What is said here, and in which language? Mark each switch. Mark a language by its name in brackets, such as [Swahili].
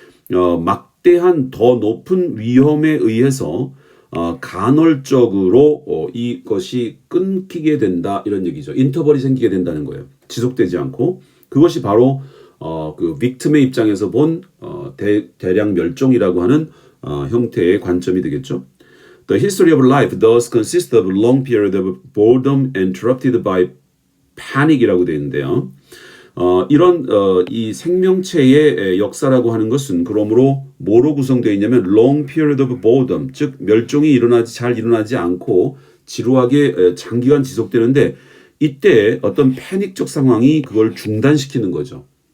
[Korean] 막대한 더 높은 위험에 의해서 간헐적으로 이것이 끊기게 된다, 이런 얘기죠. 인터벌이 생기게 된다는 거예요. 지속되지 않고. 그것이 바로 그 빅팀의 입장에서 본 대량 멸종이라고 하는 형태의 관점이 되겠죠. [English] The history of life thus consists of a long period of boredom interrupted by panic이라고 [Korean] 되어 있는데요. 이런 이 생명체의 역사라고 하는 것은 그러므로 뭐로 구성되어 있냐면 [English] long period of boredom, [Korean] 즉 멸종이 잘 일어나지 않고 지루하게 장기간 지속되는데 이때 어떤 패닉적 상황이 그걸 중단시키는 거죠.